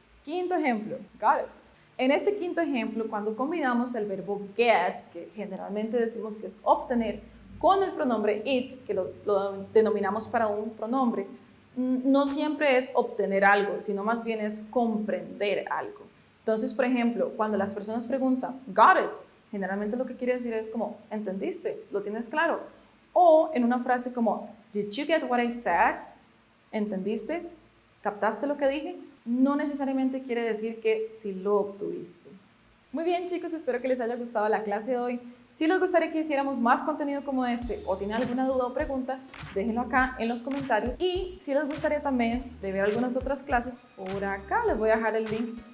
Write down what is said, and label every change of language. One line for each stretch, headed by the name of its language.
Spanish: Quinto ejemplo, got it. En este quinto ejemplo, cuando combinamos el verbo get, que generalmente decimos que es obtener, con el pronombre it, que lo denominamos para un pronombre, no siempre es obtener algo, sino más bien es comprender algo. Entonces, por ejemplo, cuando las personas preguntan, got it, generalmente lo que quiere decir es como, ¿entendiste? ¿Lo tienes claro? O en una frase como,
English: did you get what I said?
Spanish: ¿Entendiste? ¿Captaste lo que dije? No necesariamente quiere decir que sí lo obtuviste. Muy bien, chicos, espero que les haya gustado la clase de hoy. Si les gustaría que hiciéramos más contenido como este o tienen alguna duda o pregunta, déjenlo acá en los comentarios. Y si les gustaría también de ver algunas otras clases, por acá les voy a dejar el link